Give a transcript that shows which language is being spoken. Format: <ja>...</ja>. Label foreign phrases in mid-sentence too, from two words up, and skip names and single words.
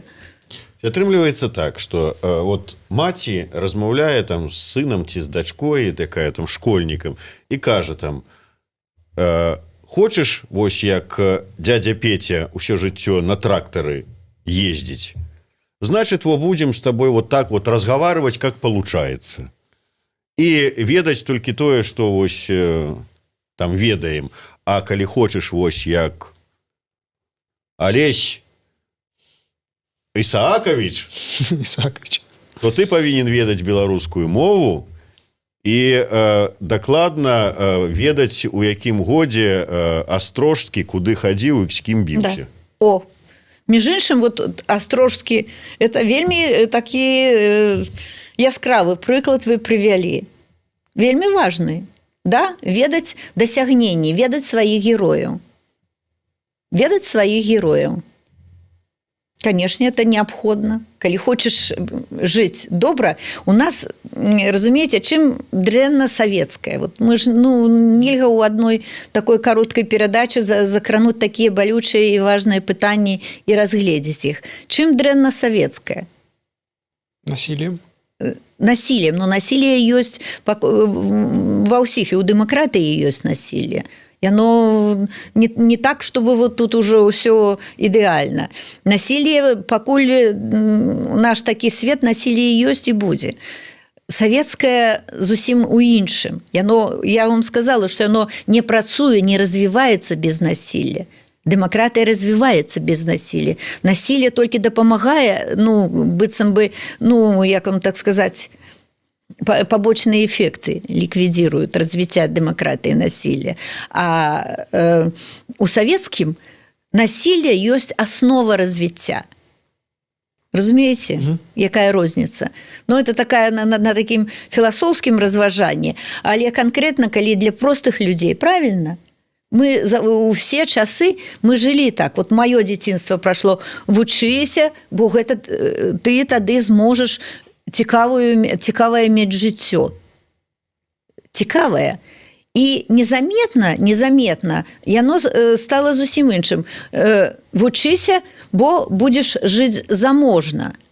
<be>Атрымліваецца так, што вот маці размаўляе там з сынам ці з дачкой, такая там школьнікам, і кажа там: хочаш, вось як дядя Петя ўсё жыццё на трактары ездзіць,</be> <ru>значит, вот будем с тобой вот так вот разговаривать, как получается.</ru> <be>И ведаць толькі тое, што вось там ведаем. А калі хочаш, вось як Алесь Ісаакович, то ты павінен ведаць беларускую мову і дакладна ведаць, у якім годзе Астрожскі куды хадзіў і з кім біўся. Да. О, між іншым, вот Астрожскі, это вельмі такі яскравы прыклад вы прывялі. Вельмі важны. Да? Ведаць дасягненні, ведаць сваіх герояў. Ведаць сваіх герояў.</be> <ru>Конечно, это необходимо.</ru> <be>Калі хочаш жыць добра, у нас, разумееце, чым дрэнна савецкая. Вот мы ж, нельга ў адной такой кароткай перадачы закрануць такія балючыя і важныя пытанні і разгледзець іх. Чым дрэнна савецкая?</be> <ru>Насилием. Насилием.</ru> <be>Но насилие ёсць ва ўсіх, і ў дэмакратыі ёсць насилие. Яно не так,</be> <ru>чтобы вот тут уже</ru> <be>ўсё ідэальна. Насилие, пакуль наш такі свет, насилие ёсць і будзе. Савецкае зусім у іншым. Я вам сказала, што яно не працуе, не развіваецца без насилия. Дэмакратыя развіваецца без насилия. Насилие толькі дапамагае, быццам бы, як вам так сказаць,</be> <ru>побочные эффекты ликвидируют развитие демократии и насилия. А у советским насилие есть основа развития.</ru> <be>Разумеете, якая розница?</be> <ru>Это такая на таким философским разважании. Але конкретно, коли для простых людей, правильно? Мы у все часы мы жили так. Вот мое</ru> <be>дзяцінства прошло: вучыся, бо гэта ты тады зможешь цікавае мець жыццё. Цікавае. І незаметна яно стало зусім іншым. Вучыся, бо будзеш жыць заможна.</be>